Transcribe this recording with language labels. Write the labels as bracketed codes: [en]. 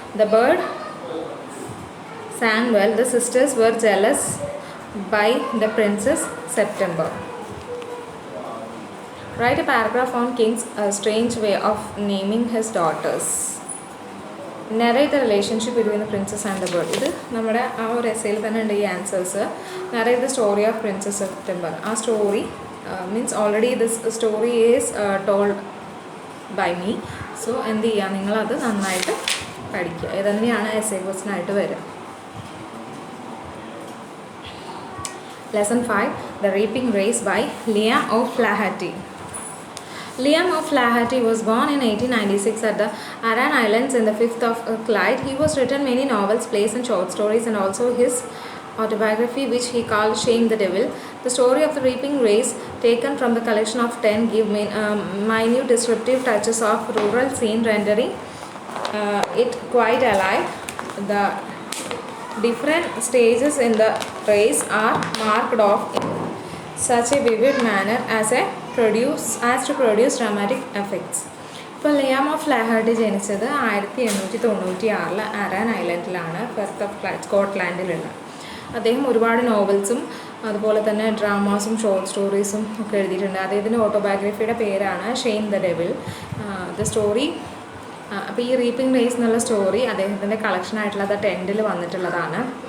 [en] The bird sang well. The sisters were jealous by the Princess September. Write a paragraph on King's strange way of naming his daughters. Narrate the relationship between the princess and the bird. [ml] ഇത് നമ്മുടെ ആ ഒരു എസ്സേയിൽ തന്നെ ഉണ്ട് ഈ answers. [en] Narrate the story of Princess September. ആ story means already this story is told by me. [ml] So എന്ത് ചെയ്യുക, നിങ്ങളത് നന്നായിട്ട് പഠിക്കുക. ഇത് തന്നെയാണ് എസ്സേ ക്വസ്റ്റ്യൻ ആയിട്ട് വരിക. [en] Lesson 5, The Reaping Race by Liam O'Flaherty. Liam O'Flaherty was born in 1896 at the Aran Islands in the 5th of Clyde. He has written many novels, plays and short stories, and also his autobiography, which he called Shame the Devil. The story of the reaping race, taken from the collection of 10, give minute descriptive touches of rural scene, rendering it quite alive. The different stages in the race are marked off in such a vivid manner as to produce dramatic effects. [ml] ഇപ്പോൾ Liam of ലാഹർട്ടി ജനിച്ചത് 1896 ആരാൻ ഐലൻഡിലാണ്, Perth of സ്കോട്ട്ലാൻഡിലുള്ള. അദ്ദേഹം ഒരുപാട് നോവൽസും അതുപോലെ തന്നെ ഡ്രാമാസും short സ്റ്റോറീസും ഒക്കെ എഴുതിയിട്ടുണ്ട്. അദ്ദേഹത്തിൻ്റെ ഓട്ടോബയോഗ്രഫിയുടെ പേരാണ് shame the devil. The story, അപ്പോൾ ഈ റീപ്പിംഗ് റേസ് എന്നുള്ള സ്റ്റോറി അദ്ദേഹത്തിൻ്റെ കളക്ഷനായിട്ടുള്ള ദ ടെൻറ്റിൽ വന്നിട്ടുള്ളതാണ്.